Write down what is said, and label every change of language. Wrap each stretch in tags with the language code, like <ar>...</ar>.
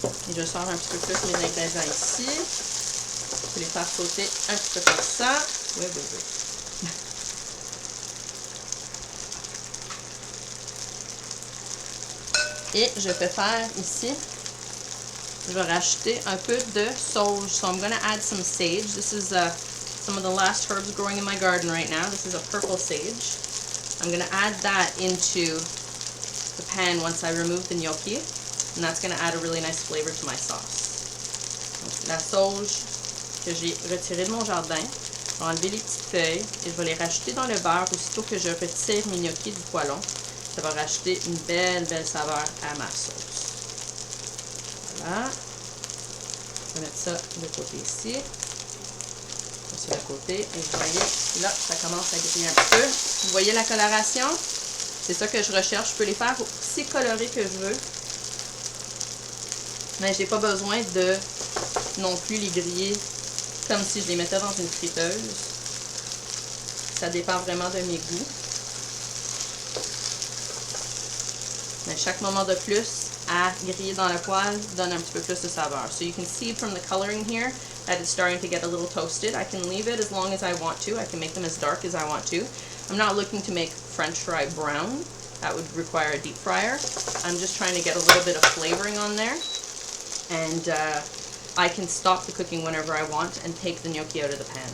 <fr>Et je sors un petit peu plus mes ingrédients ici. Je vais les faire sauter un petit peu comme ça. Oui, oui, oui. Et je vais faire ici, je vais rajouter un peu de sauge.</fr> <en>So I'm going to add some sage. This is some of the last herbs growing in my garden right now. This is a purple sage. I'm going to add that into the pan once I remove the gnocchi. And that's going to add a really nice flavor to my sauce.</en> <fr>Donc, la sauge que j'ai retirée de mon jardin. Je vais enlever les petites feuilles et je vais les rajouter dans le beurre aussitôt que je retire mes gnocchis du poêlon. Ça va rajouter une belle, belle saveur à ma sauce. Voilà. Je vais mettre ça de côté ici. Ça sur le côté. Et vous voyez, là, ça commence à griller un peu. Vous voyez la coloration? C'est ça que je recherche. Je peux les faire aussi colorés que je veux. Mais j'ai pas besoin de non plus les griller comme si je les mettais dans une friteuse. Ça dépend vraiment de mes goûts. Mais chaque moment de plus à griller dans le poêle donne un petit peu plus de saveur.</fr> <en>So you can see from the coloring here that it's starting to get a little toasted. I can leave it as long as I want to. I can make them as dark as I want to. I'm not looking to make French fry brown. That would require a deep fryer. I'm just trying to get a little bit of flavoring on there. And I can stop the cooking whenever I want and take the gnocchi out of the pan.</en>